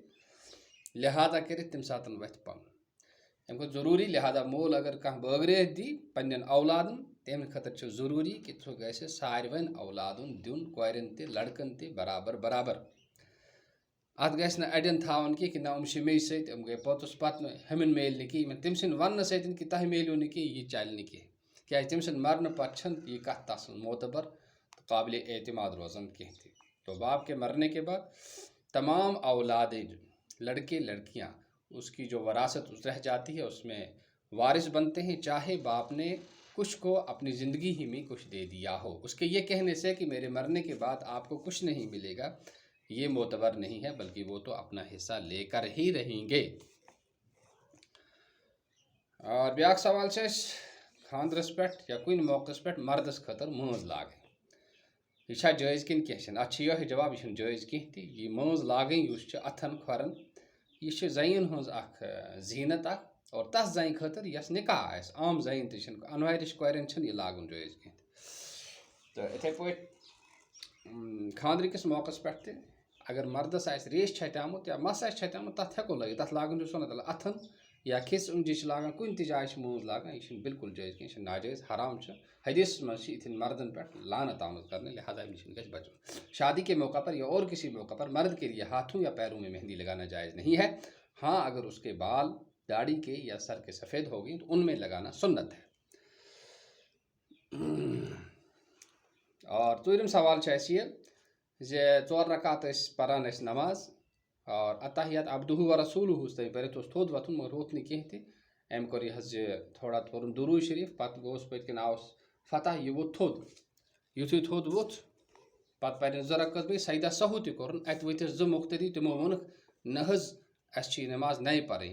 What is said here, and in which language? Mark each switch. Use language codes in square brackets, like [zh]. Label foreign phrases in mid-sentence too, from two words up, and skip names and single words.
[ks] لہٰذا کٔرِتھ تمہِ ساتہٕ وتھِ پنُن. امہِ کھۄتہٕ ضروٗری، لہٰذا مول اگر کانٛہہ بٲگرٲیِتھ دی پننٮ۪ن اولادن، تمہِ خٲطرٕ چھُ ضروٗری کہ سُہ گژھِ ساروٮ۪ن اولادن دیُن، کورٮ۪ن تہِ لڑکن تہِ برابر برابر. اتھ گژھِ نہٕ اڑٮ۪ن تھاوُن کینٛہہ کہ نہ یِم چھِ میٚیہِ سۭتۍ، یِم گٔے پوٚتُس پتہٕ نہٕ ہُمِن میلہِ نہٕ کینٛہہ، تٔمۍ سٕنٛدِ وننہٕ سۭتۍ کہ تۄہہِ میلیو نہٕ کینٛہہ یہِ چلہِ نہٕ کینٛہہ. کیٛازِ تٔمۍ سٕنٛدِ مرنہٕ پتہٕ چھنہٕ یہ کتھ تس معتبر تہٕ قابلِ اعتماد روزان کینٛہہ تہِ. [ur] تو باپ کے مرنے کے بعد تمام اولاد لڑکے لڑکیاں، اس کی جو وراثت رہ جاتی ہے اس میں وارث بنتے ہیں، چاہے باپ نے کچھ کو اپنی زندگی ہی میں کچھ دے دیا ہو. اس کے یہ کہنے سے کہ میرے مرنے کے بعد آپ کو کچھ نہیں ملے گا، یہ معتبر نہیں ہے، بلکہ وہ تو اپنا حصہ لے کر ہی رہیں گے. [ks] اور بیاکھ سوال چھُ اَسہِ خاندرس پٮ۪ٹھ یا کُنہِ موقعس پٮ۪ٹھ مردس خٲطرٕ مٲنٛز لاگٕنۍ، یہ چھا جٲیز کِنہٕ کینٛہہ چھُنہٕ؟ اتھ چھُ یِہوے جواب، یہِ چھُنہٕ جٲیز کینٛہہ تہِ. یہِ مٲنٛز لاگٕنۍ یُس چھِ اتھن کھۄرن، یہ چھِ زنٮ۪ن ہٕنٛز اکھ زیٖنت اکھ، اور تس زنہِ خٲطرٕ یۄس نکاح آسہِ. عام زنہِ تہِ چھنہٕ، انوارِش کورٮ۪ن چھنہٕ یہِ لاگُن جٲیز کینٛہہ تہِ. تہٕ یِتھے پٲٹھۍ خاندرٕ کِس موقعس پٮ۪ٹھ تہِ اگر مردس آسہِ ریش چھتیومُت یا مس آسہِ چھتیومُت، تتھ ہٮ۪کو لٲگِتھ، تتھ لاگُن چھُ سُنت اللہ. اتھن یا کھِس أنٛجہِ چھِ لاگان، کُنہِ تہِ جایہِ چھِ مٲنٛز لاگان، یہِ چھُنہٕ بالکل جٲیز کینٛہہ، یہِ چھُ ناجٲیز، حرام چھُ. حدیثس منٛز چھِ یِتھٮ۪ن مردن پٮ۪ٹھ لعنت آمٕژ کرنہٕ، لہٰذا أمِس نِش گژھِ بچُن. [ur] شادی کے موقع پر یا اور کسی موقع پر مرد کے لیے ہاتھوں یا پیروں میں مہندی لگانا جائز نہیں ہے. ہاں اگر اس کے بال داڑھی کے یا سر کے سفید ہو گئی تو ان میں لگانا سنت ہے. [ks] اور ژوٗرِم سوال چھُ اَسہِ یہِ زِ 4 رکعت ٲسۍ پران أسۍ نماز، اور [ar] اتحیات عبدہُ و رسولہُ [ks] اوس تَمہِ پٔرِتھ، اوس تھوٚد وۄتھُن مگر ووٚتھ نہٕ کینٛہہ تہِ. أمۍ کوٚر یہِ حظ یہِ تھوڑا پوٚرُن دروٗد شریٖف، پتہٕ گوٚوُس پٔتۍ کِنۍ آوُس فتح، یہِ ووٚتھ تھوٚد. یُتھُے تھوٚد ووٚتھ پتہٕ پرٮ۪س 2 رکعت بیٚیہِ سجدہ سہو تہِ کوٚرُن. اتہِ ؤتھِس 2 مُقتدی، تِمو ووٚنُکھ نہ حظ اَسہِ چھِ یہِ نماز نَیہِ پرٕنۍ.